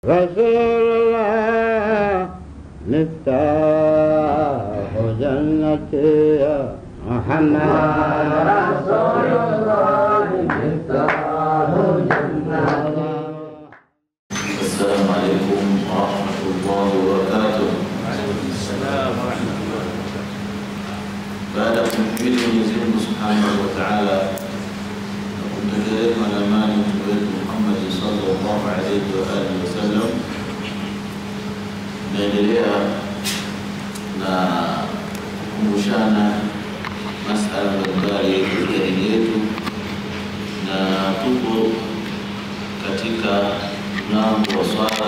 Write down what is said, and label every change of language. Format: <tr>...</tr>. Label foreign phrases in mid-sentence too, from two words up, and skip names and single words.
<ar>رسول الله مفتاح جنتي يا محمد رسول الله مفتاح جنتي. السلام عليكم ورحمة الله وبركاته. السلام ورحمة الله وبركاته.</ar> <sw>بعد kumhimidi Mwenyezi Mungu</sw> <ar>سبحانه وتعالى</ar> <sw>na kumtakia na amani Mtume wetu Muhammad</sw> <ar>صلى الله عليه وآله وسلم,</ar> <sw>naendelea na kukumbushana masala mbalimbali ya dini yetu, na tupo katika mlango wa swala.</sw>